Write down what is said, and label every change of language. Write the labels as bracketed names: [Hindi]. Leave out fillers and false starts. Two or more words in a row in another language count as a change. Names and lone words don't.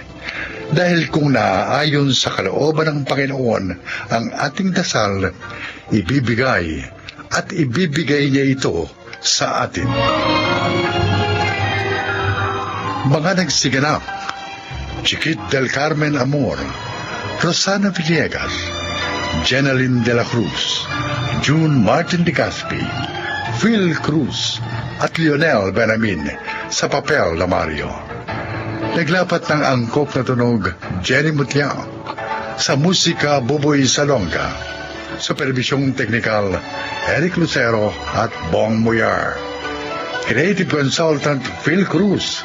[Filipino] Dahil kung naaayon sa kalooban ng Panginoon ang ating dasal, ibibigay niya ito sa atin. Mga nagsiganap: Chiquit del Carmen Amor, Rosana Villegas, Jenaline de la Cruz, June Martin de Gaspi, Phil Cruz, at Lionel Benamin sa papel na Mario. Naglapat ng angkop na tunog, Jenny Mutiao. Sa musika, Buboy Salonga. Supervisyong teknikal, Eric Lucero at Bong Muyar. [English] Creative Consultant, [Filipino] Phil Cruz.